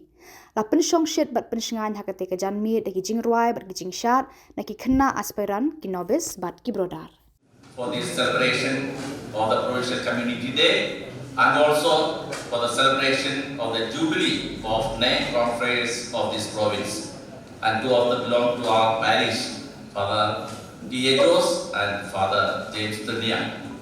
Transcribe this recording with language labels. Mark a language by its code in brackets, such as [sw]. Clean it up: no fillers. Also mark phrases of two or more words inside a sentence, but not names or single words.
[kha] Lapan songshet bat pensengan hakate ka janmi daki jingroi bat ki jingshat na ki khenna aspiran ki nobis bat ki brodar. [en] For this celebration of the Provincial Community Day and also for the celebration of the Jubilee of 9 conference of this province, and two of them belong to our parish, Father kynjoh and Father Thyrniang.